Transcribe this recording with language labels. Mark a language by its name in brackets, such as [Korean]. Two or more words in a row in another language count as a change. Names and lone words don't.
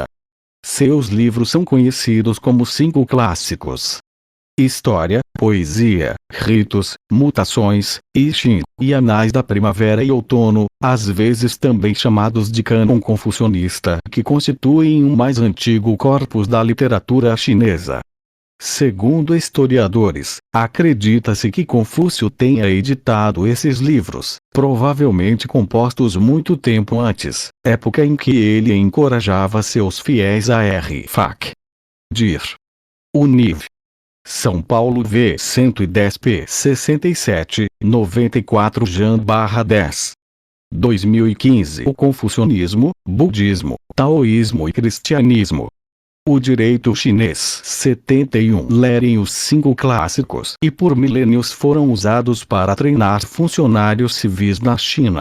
[Portuguese] Seus livros são conhecidos como 5 clássicos: História, Poesia, Ritos, Mutações, I Ching, e Anais da Primavera e Outono, às vezes também chamados de cânon confucionista, que constituem o mais antigo corpus da literatura chinesa. Segundo historiadores, acredita-se que Confúcio tenha editado esses livros, provavelmente compostos muito tempo antes, época em que ele encorajava seus fiéis a R. Fac. Dir. Univ. São Paulo V 110 p 67, 94 Jan/10. 2015 O confucionismo, budismo, taoísmo e cristianismo. O direito chinês 71 lerem os 5 clássicos e por milênios foram usados para treinar funcionários civis na China.